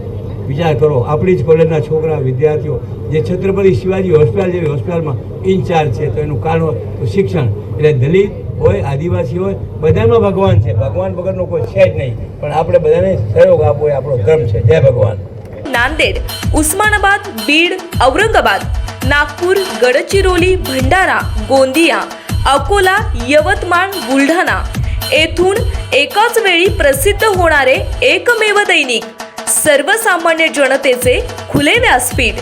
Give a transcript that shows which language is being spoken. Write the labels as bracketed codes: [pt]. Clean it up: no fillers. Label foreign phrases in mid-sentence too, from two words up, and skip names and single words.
[gu] વિચાર કરો, આપણી જ કોલેજના છોકરા વિદ્યાર્થીઓ જે છત્રપતિ શિવાજી હોસ્પિટલ જેવી હોસ્પિટલમાં ઇન્ચાર્જ છે, તો એનું કારણ તો શિક્ષણ. એટલે દલિત હોય, આદિવાસી હોય, બધામાં ભગવાન છે. ભગવાન વગરનો કોઈ છે જ નહીં. પણ આપણે બધાને સહયોગ આપવો એ આપણો ધર્મ છે. જય ભગવાન. [mr] नांदेड, उस्मानाबाद, बीड, औरंगाबाद, नागपूर, गडचिरोली, भंडारा, गोंदिया, अकोला, यवतमाळ, बुलढाणा येथून एकाच वेळी प्रसिद्ध होणारे एकमेव दैनिक, सर्वसामान्य जनतेचे खुले व्यासपीठ.